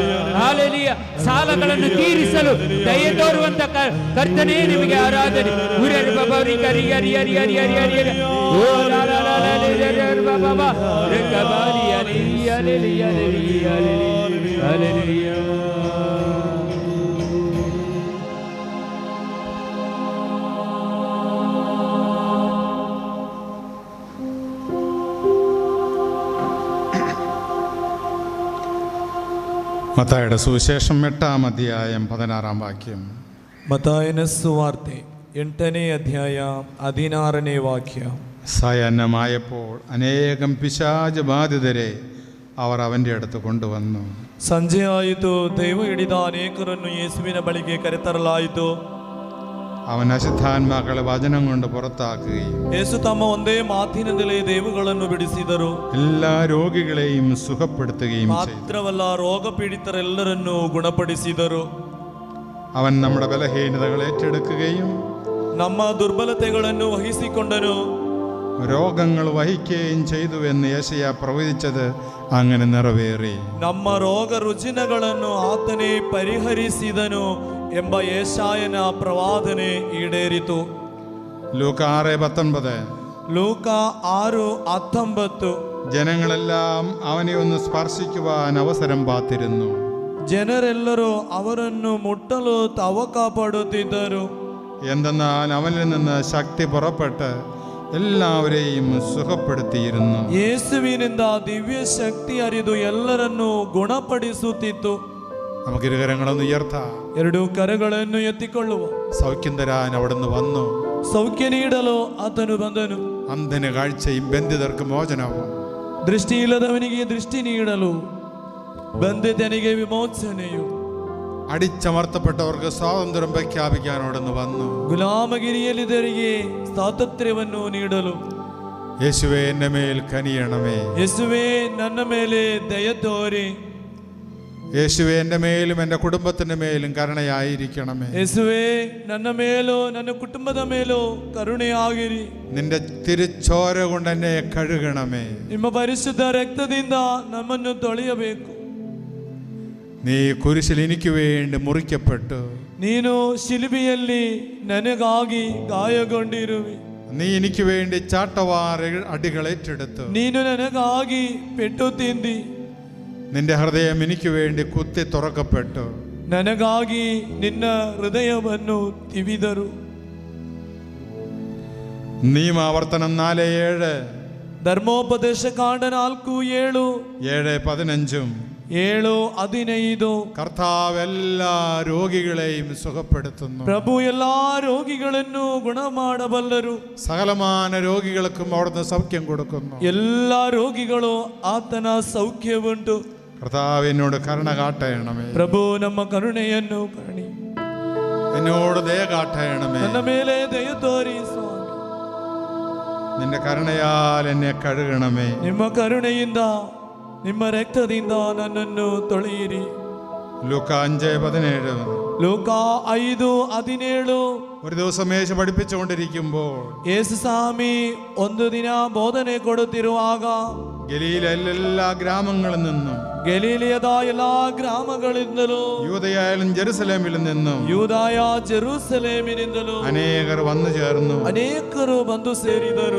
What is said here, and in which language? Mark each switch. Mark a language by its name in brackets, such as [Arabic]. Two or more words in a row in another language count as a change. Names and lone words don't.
[Kannada] ಹಾಲೆಲೂಯಾ. ಸಾಲಗಳನ್ನು ತೀರಿಸಲು ದಯೆ ತೋರುವಂತ ಕರ್ತನೇ ನಿಮಗೆ ಆರಾಧನೆ. ಹುರಿಯರು ಬಾಬಾರಿ ಕರಿ ಹರಿ ಹರಿ ಹರಿ ಹರಿ ಹರಿ ಹರಿ ಓ ಲಾ ಲಾ ಲಾ ಲಾ ಲಾ ಬಾಬಾ ಬಾ ರಕಬಾರಿ ಹರಿ ಹರಿ ಹರಿ ಹರಿ ಹಲ್ಲೆಲೂಯಾ. [Malayalam] മത്തായിയുടെ സുവിശേഷം 8-ാം അധ്യായം 16-ാം വാക്യം. [Kannada] ಮತ್ತಾಯನ ಸುವಾರ್ತೆ 8ನೇ ಅಧ್ಯಾಯ 16ನೇ ವಾಕ್ಯ. [Malayalam] സായാഹ്നമായപ്പോൾ അനേകം പിശാച് ബാധിതരെ അവർ അവൻ്റെ അടുത്ത് കൊണ്ടുവന്നു. [Kannada] ಸಂಜೆಯಾಯಿತು. ದೈವ ಹಿಡಿದ ಅನೇಕರನ್ನು ಯೇಸುವಿನ ಬಳಿಗೆ ಕರೆತರಲಾಯಿತು. [Malayalam] അവൻ അശുദ്ധാത്മാക്കളെ വചനം കൊണ്ട് പുറത്താക്കുകയും [Kannada] ಯೇಸು ತಮ್ಮ ಒಂದೇ ಮಾತಿನಿಂದಲೇ ದೇವಗಳನ್ನು ಬಿಡಿಸಿದರು. [Malayalam] എല്ലാ രോഗികളെയും സുഖപ്പെടുത്തുകയും ചെയ്തു. [Kannada] ಮಾತ್ರವಲ್ಲ, ರೋಗ ಪೀಡಿತರೆಲ್ಲರನ್ನೂ ಗುಣಪಡಿಸಿದರು. [Malayalam] അവൻ നമ്മുടെ ബലഹീനതകൾ ഏറ്റെടുക്കുകയും [Kannada] ನಮ್ಮ ದುರ್ಬಲತೆಗಳನ್ನು ವಹಿಸಿಕೊಂಡನು. [Malayalam] രോഗങ്ങൾ വഹിക്കുകയും ചെയ്തു എന്ന് യെശയ്യാ പ്രവചിച്ചത് അങ്ങനെ നിറവേറി. [Kannada] ನಮ್ಮ ರೋಗ ರುಜಿನಗಳನ್ನು ಆತನೇ ಪರಿಹರಿಸಿದನು ಎಂಬ ಯೆಶಾಯನ ಪ್ರವಾದನೆ ಈಡೇರಿತು. [Malayalam] ലൂക്ക 6:19. [Kannada] ಲೂಕ 6:19. [Malayalam] ജനങ്ങളെല്ലാം അവനെ ഒന്ന് സ്പർശിക്കുവാൻ അവസരം കാത്തിരുന്നു. [Kannada] ಜನರೆಲ್ಲರೂ ಅವರನ್ನು ಮುಟ್ಟಲು ತವಕ ಪಡುತ್ತಿದ್ದರು. [Malayalam] എന്തെന്നാൽ അവനിൽ നിന്ന് ശക്തി പുറപ്പെട്ട് എല്ലാവരെയും സുഖപ്പെടുത്തിയിരുന്നു. [Kannada] ಯೇಸುವಿನಿಂದ ದಿವ್ಯ ಶಕ್ತಿ ಹರಿದು ಎಲ್ಲರನ್ನೂ ಗುಣಪಡಿಸುತ್ತಿತ್ತು. [Malayalam] നമുക്ക് ഇരുകരങ്ങളൊന്ന് ഉയർത്താം. [Kannada] ಎರಡು ಕರಗಳನ್ನು ಎತ್ತಿಕೊಳ್ಳುವ. [Malayalam] സൗഖ്യം തരാൻ അവിടുന്ന് വന്നു. [Kannada] ಸೌಖ್ಯ ನೀಡಲು ಆತನು ಬಂದನು. [Malayalam] അന്ധന് കാഴ്ചയും ബന്ധിതർക്ക് മോചനവും, [Kannada] ದೃಷ್ಟಿಯಿಲ್ಲದವನಿಗೆ ದೃಷ್ಟಿ ನೀಡಲು, ಬಂಧಿತನಿಗೆ ವಿಮೋಚನೆಯು, [Malayalam] അടിച്ചമർത്തപ്പെട്ടവർക്ക് സ്വാതന്ത്ര്യം പ്രഖ്യാപിക്കാൻ അവിടുന്ന് വന്നു. [Kannada] ಗುಲಾಮಗಿರಿಯಲ್ಲಿದ್ದವರಿಗೆ ಸ್ವಾತಂತ್ರ್ಯವನ್ನು ನೀಡಲು, [Malayalam] യേശുവേ എൻ്റെ മേൽ കനിയണമേ. [Kannada] ಯೇಸುವೆ ನನ್ನ ಮೇಲೆ ದಯ ತೋರಿ. [Malayalam] യേശുവേ എൻ്റെ മേലും എൻ്റെ കുടുംബത്തിൻ്റെ മേലും കരുണയായിരിക്കണമേ. [Kannada] ಯೇಸುವೆ ನನ್ನ ಮೇಲೂ ನನ್ನ ಕುಟುಂಬದ ಮೇಲೂ ಕರುಣೆಯಾಗಿರಿ. [Malayalam] നിന്റെ തിരുച്ചോര കൊണ്ട് എന്നെ കഴുകണമേ. [Kannada] ನಿಮ್ಮ ಪರಿಶುದ್ಧ ರಕ್ತದಿಂದ ನಮ್ಮನ್ನು ತೊಳೆಯಬೇಕು. [Malayalam] നീ കുരിശിൽ എനിക്ക് വേണ്ടി മുറിക്കപ്പെട്ടു. [Kannada] ನೀನು ಶಿಲುಬೆಯಲ್ಲಿ ನನಗಾಗಿ ಗಾಯಗೊಂಡಿರುವಿ. [Malayalam] നീ എനിക്ക് വേണ്ടി ചാട്ടവാർ അടികൾ ഏറ്റെടുത്തു. [Kannada] ನೀನು ನನಗಾಗಿ ಪೆಟ್ಟು ತಿಂದಿ. [Malayalam] നിന്റെ ഹൃദയം എനിക്ക് വേണ്ടി കുത്തി തുറക്കപ്പെട്ടു. [Kannada] ನನಗಾಗಿ ನಿನ್ನ ಹೃದಯವನ್ನು ತಿವಿದರು. [Malayalam] നിയമാവർത്തനം 4:7, [Kannada] ಧರ್ಮೋಪದೇಶ ಕಾಂಡ 4:7, 7:15. 7:15. [Malayalam] കർത്താവ് എല്ലാ രോഗികളെയും സുഖപ്പെടുത്തുന്നു. [Kannada] ಪ್ರಭು ಎಲ್ಲಾ ರೋಗಿಗಳನ್ನು ಗುಣ ಮಾಡಬಲ್ಲರು. [Malayalam] സകലമാന രോഗികൾക്കും അവിടുന്ന് സൗഖ്യം കൊടുക്കുന്നു. [Kannada] എല്ലാ ರೋಗಿಗಳು ಆತನ ಸೌಖ್ಯವುಂಟು. [Malayalam] കർത്താവ് എന്നോട് കരുണ കാട്ടണമേ. [Kannada] ಪ್ರಭು ನಮ್ಮ ಕರುಣೆಯನ್ನು ಕರುಣಿ. [Malayalam] എന്നോട് ദയ കാട്ടണമേ. [Kannada] ನನ್ನ ಮೇಲೆ ದಯ ತೋರಿ ಸ್ವಾಮಿ. [Malayalam] നിന്റെ കരുണയാൽ എന്നെ കഴുകണമേ. [Kannada] ನಿಮ್ಮ ಕರುಣೆಯಿಂದ ನಿಮ್ಮ ರಕ್ತದಿಂದ ನನ್ನನ್ನು ತೊಳೆಯಿರಿ. [Malayalam] ലൂക്ക 5:17. [Kannada] ಲೂಕ 5:17. [Malayalam] ഒരു ദിവസം യേശു പഠിപ്പിച്ചുകൊണ്ടിരിക്കുമ്പോൾ [Kannada] ಯೇಸು ಸ್ವಾಮಿ ಒಂದು ದಿನ ಬೋಧನೆ ಕೊಡುತ್ತಿರುವಾಗ [Malayalam] ഗലീലയിലെ എല്ലാ ഗ്രാമങ്ങളിൽ നിന്നും, [Kannada] ಗಲೀಲಿಯದ ಎಲ್ಲಾ ಗ್ರಾಮಗಳಿಂದಲೂ, [Malayalam] യൂദയായാലും ജെറുസലേമിൽ നിന്നും, [Kannada] ಯೂದಾಯ ಜೆರೂಸಲೇಮಿನಿಂದಲೂ [Malayalam] അനേകർ വന്നു ചേർന്നു. [Kannada] ಅನೇಕರು ಬಂದು ಸೇರಿದರು.